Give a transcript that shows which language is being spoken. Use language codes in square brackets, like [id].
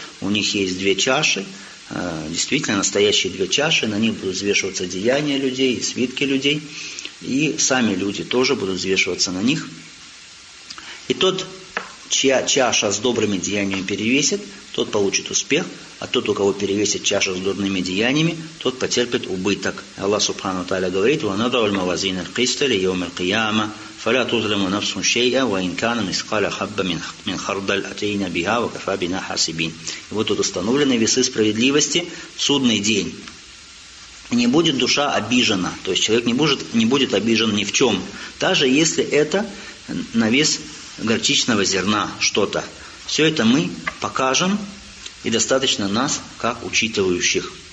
[ru] У них есть две чаши, действительно настоящие две чаши, на них будут взвешиваться деяния людей, свитки людей, и сами люди тоже будут взвешиваться на них. И тот, чья чаша с добрыми деяниями перевесит, тот получит успех, а тот, у кого перевесит чаша с дурными деяниями, тот потерпит убыток. Аллах Субхану Тааля говорит, [ar] وَنَضَعُ الْمَوَازِينَ الْقِسْطَ لِيَوْمِ الْقِيَامَةِ فَلَا تُظْلَمُ نَفْسٌ شَيْئًا وَإِنْ كَانَ مِثْقَالَ حَبَّةٍ مِنْ خَرْدَلٍ أَتَيْنَا بِهَا وَكَفَى بِنَا حَاسِبِينَ. [ru] И вот тут установлены весы справедливости в судный день. Не будет душа обижена, то есть человек не будет обижен ни в чем, даже если это на вес горчичного зерна что-то. Все это мы покажем, и достаточно нас, как учитывающих.